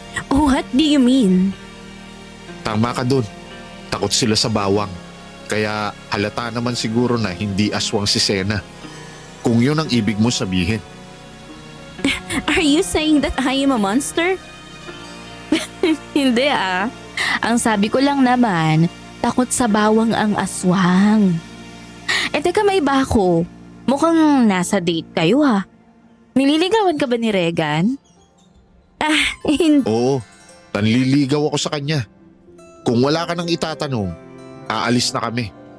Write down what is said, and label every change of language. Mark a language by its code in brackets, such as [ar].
[en] What do you mean? [tl] Tama ka dun. Takot sila sa bawang. Kaya halata naman siguro na hindi aswang si Sena. Kung yun ang ibig mo sabihin. [en] Are you saying that I am a monster? [tl] Hindi ah. Ang sabi ko lang naman, takot sa bawang ang aswang. Teka, may iba ako. Mukhang nasa date kayo ha. Nililigawan ka ba ni Reagan? Oo, nanliligaw ako sa kanya. Kung wala ka nang itatanong, aalis na kami.